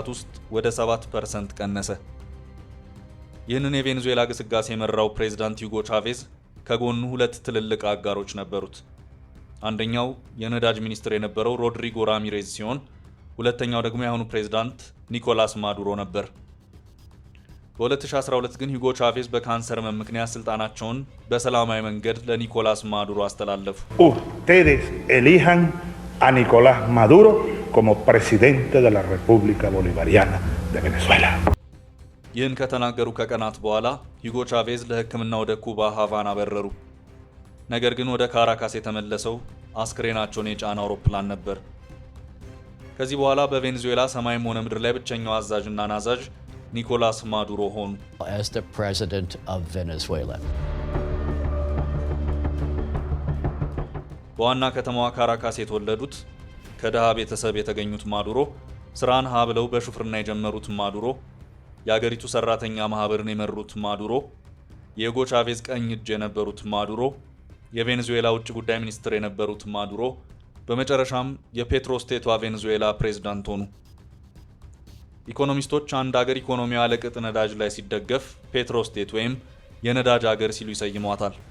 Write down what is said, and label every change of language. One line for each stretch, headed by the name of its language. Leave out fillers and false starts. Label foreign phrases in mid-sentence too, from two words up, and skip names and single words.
Amharic: ውስጥ ወደ 7% ቀነሰ። ይህንን የቬኔዙዌላ ግስጋሴ የመራው ፕሬዝዳንት ሂጎ ቻቬዝ ከጎኑ ሁለት ትልልቅ አጋሮች ነበሩት። አንደኛው የነዳጅ ሚኒስትር የነበረው ሮድሪጎ ራሚሬዝ ሲሆን ሁለተኛው ደግሞ የአሁኑ ፕሬዝዳንት ኒኮላስ ማዱሮ ነበር። በ2012 ግን ሂጎ ቻቬዝ በካንሰር ህመም ምክንያት ስልጣናቸውን በሰላማዊ መንገድ ለኒኮላስ ማዱሮ አስተላለፉ።
Spanish: Ustedes elijan a Nicolás Maduro como presidente de la República Bolivariana de Venezuela.
Amharic: ይህን ከተናገሩ ከቀናት በኋላ ሂጎ ቻቬዝ ለሕክምና ወደ ኩባ ሃቫና በረሩ። ነገር ግን ወደ ካራካስ የተመለሰው አስክሬናቸውን የጫነ አውሮፕላን ነበር። ከዚህ በኋላ በቬኔዙዌላ ሰማይም ሆነ ምድር ላይ ብቸኛው አዛዥና ናዛዥ ኒኮላስ ማዱሮ ሆኑ።
English: As the president of Venezuela.
Amharic: በዋና ከተማዋ ካራካስ የተወለዱት ከደሃ ቤተሰብ የተገኙት ማዱሮ ስራን ሀ ብለው በሹፍርና የጀመሩት ማዱሮ፣ የአገሪቱ ሰራተኛ ማህበርን የመሩት ማዱሮ፣ የሂጎ ቻቬዝ ቀኝ እጅ የነበሩት ማዱሮ፣ የቬኔዙዌላ ውጭ ጉዳይ ሚኒስትር የነበሩት ማዱሮ፣ በመጨረሻም የፔትሮስቴቷ ቬኔዙዌላ ፕሬዝዳንት ሆኑ። ኢኮኖሚስቶች አንድ አገር ኢኮኖሚዋ ለቅጥ ነዳጅ ላይ ሲደገፍ ፔትሮስቴት ወይም የነዳጅ አገር ሲሉ ይሰይሟታል።